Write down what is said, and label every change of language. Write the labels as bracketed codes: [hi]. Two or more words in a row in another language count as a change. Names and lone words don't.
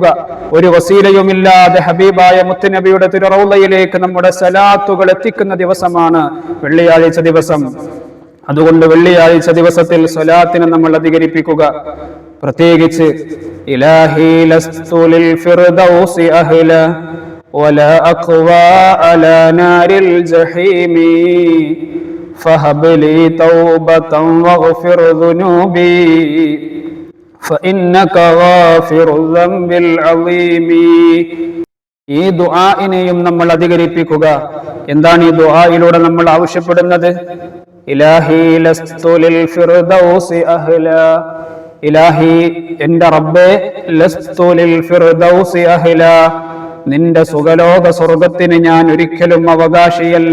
[ml] ഒരു വസീലയുമില്ലാതെ ഹബീബായ മുത്തുനബിയുടെ തിരുറൗളയിലേക്ക് നമ്മുടെ സലാത്തുകൾ എത്തിക്കുന്ന ദിവസമാണ് വെള്ളിയാഴ്ച ദിവസം. അതുകൊണ്ട് വെള്ളിയാഴ്ച ദിവസത്തിൽ സ്വലാത്തിനെ നമ്മൾ അധികരിപ്പിക്കുക. [ar] പ്രത്യേകിച്ച് إلهي لست للفردوس أهلا ولا أقوى على نار الجحيم فهب لي توبة واغفر ذنوبي فإنك غافر الذنب العظيم. [ml] ഈ ദുആഇനെയും നമ്മൾ അധികരിപ്പിക്കുക. എന്താണ് ഈ ദുആയിലൂടെ നമ്മൾ ആവശ്യപ്പെടുന്നത്? [ar] إلهي لست للفردوس أهلا. [ml] ഇലാഹി, എൻ്റെ റബ്ബേ, [ar] لست للفردوس أهلا, [ml] നിന്റെ സുഖലോക സ്വർഗത്തിന് ഞാൻ ഒരിക്കലും അവകാശിയല്ല.